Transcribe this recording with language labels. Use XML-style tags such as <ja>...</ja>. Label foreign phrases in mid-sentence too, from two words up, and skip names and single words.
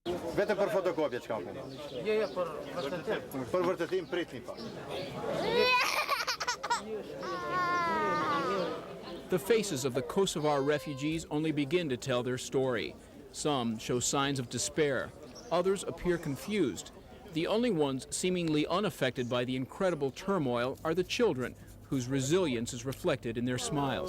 <sq>Vetëm për fotokopje çka punë? Jo, për vërtetim. Për vërtetim pritni pak.</sq> <en>The faces of the Kosovar refugees only begin to tell their story. Some show signs of despair. Others appear confused. The only ones seemingly unaffected by the incredible turmoil are the children, whose resilience is reflected in their smiles.</en>